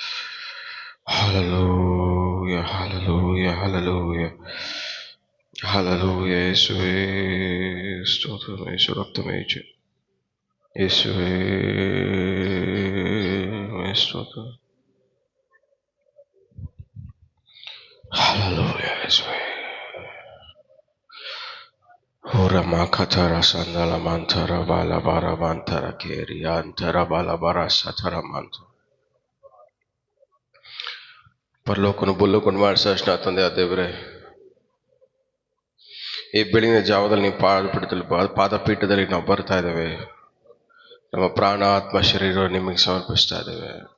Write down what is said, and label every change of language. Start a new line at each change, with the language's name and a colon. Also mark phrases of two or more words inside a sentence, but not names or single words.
Kannada: ಹಲ್ಲೆಲೂಯ ಹಲ್ಲೆಲೂಯ ಹಲ್ಲೆಲೂಯ ಹಲ್ಲೆಲೂಯ. ಯೇಸುವೇ ಸ್ತೋತ್ರ. ಯೇಸು ರಕ್ತಮಯ ಯೇಸುವೇ ಸ್ತೋತ್ರ. ಹಲ್ಲೆಲೂಯ ಯೇಸುವೇ. Horamakatara sandala mantara balabara mantara keri antara balabara satara mantra. ಪರಲೋಕನು ಬುಲ್ಲೋಕನು ಮಾಡಿಸೋಷ್ಟು ತಂದೆ ಆ ದೇವರೇ, ಈ ಬೆಳಗಿನ ಜಾವದಲ್ಲಿ ನೀವು ಪಾದಪೀಠದಲ್ಲಿ ನಾವು ಬರ್ತಾ ಇದ್ದೇವೆ. ನಮ್ಮ ಪ್ರಾಣ ಆತ್ಮ ಶರೀರ ನಿಮಗೆ ಸಮರ್ಪಿಸ್ತಾ ಇದ್ದೇವೆ.